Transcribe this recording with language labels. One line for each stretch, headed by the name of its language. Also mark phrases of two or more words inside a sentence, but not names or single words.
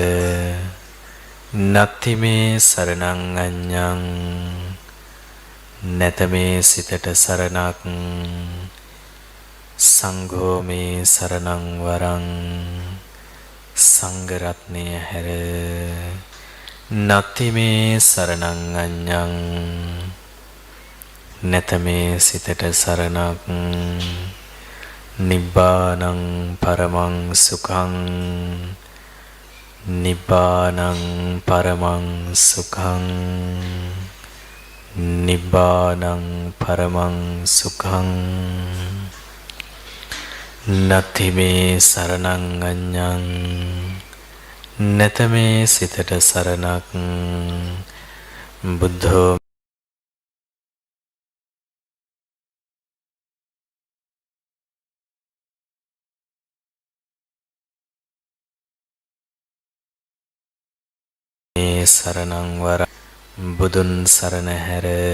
Pali: නත්ති මේ සරණං අඤ්ඤං
Sinhala: නැත මේ සිතට සරණක්
Pali: සංඝෝ මේ සරණං වරං
Sinhala: සංඝ රත්නය හැර
Pali: නත්ති මේ සරණං අඤ්ඤං
Sinhala: නැත මේ සිතට සරණක්
Pali: නිබ්බානං පරමං සුඛං නිබ්බානං පරමං සුඛං නිබ්බානං පරමං සුඛං නත්ති මේ සරණං අඤ්ඤං
Sinhala: නැත මේ සිතට සරණක්
Pali: බුද්ධෝ මේ සරණං වරං
Sinhala: බුදුන් සරණ හැර